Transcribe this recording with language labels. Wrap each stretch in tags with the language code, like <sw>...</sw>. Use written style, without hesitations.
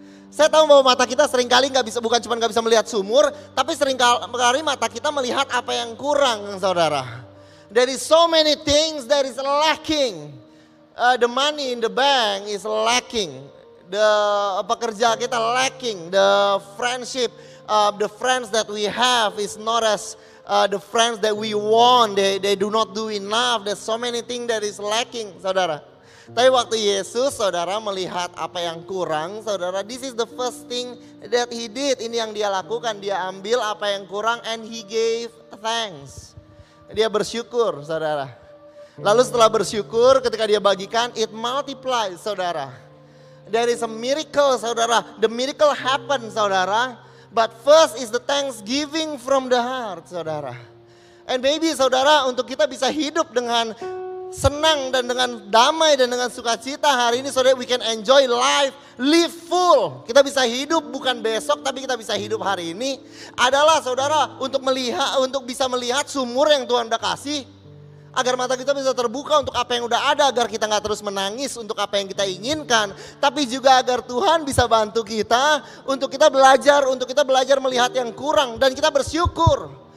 <id>Saya tahu bahwa mata kita seringkali bukan cuma nggak bisa melihat sumur, tapi seringkali mata kita melihat apa yang kurang, saudara.</id> <en>There is so many things that is lacking. The money in the bank is lacking. The</en> <id>pekerja kita</id> <en>lacking. The friendship, the friends that we have is not as the friends that we want. They do not do enough. There's so many things that is lacking, saudara.</en> <id>Tapi waktu Yesus, saudara, melihat apa yang kurang, saudara,</id> <en>this is the first thing that he did.</en> <id>Ini yang dia lakukan, dia ambil apa yang kurang</id> <en>and he gave thanks.</en> <id>Dia bersyukur, saudara. Lalu setelah bersyukur, ketika dia bagikan,</id> <en>it multiplies,</en> <id>saudara.</id> <en>There is a miracle, saudara. The miracle happened, saudara. But first is the thanksgiving from the heart, saudara. And maybe,</en> <id>saudara, untuk kita bisa hidup dengan senang dan dengan damai dan dengan sukacita hari ini, saudara,</id> <en>we can enjoy life, live full.</en> <id>Kita bisa hidup bukan besok, tapi kita bisa hidup hari ini. Adalah, saudara, untuk bisa melihat sumur yang Tuhan udah kasih, agar mata kita bisa terbuka untuk apa yang udah ada, agar kita nggak terus menangis untuk apa yang kita inginkan, tapi juga agar Tuhan bisa bantu kita untuk kita belajar melihat yang kurang dan kita bersyukur.</id>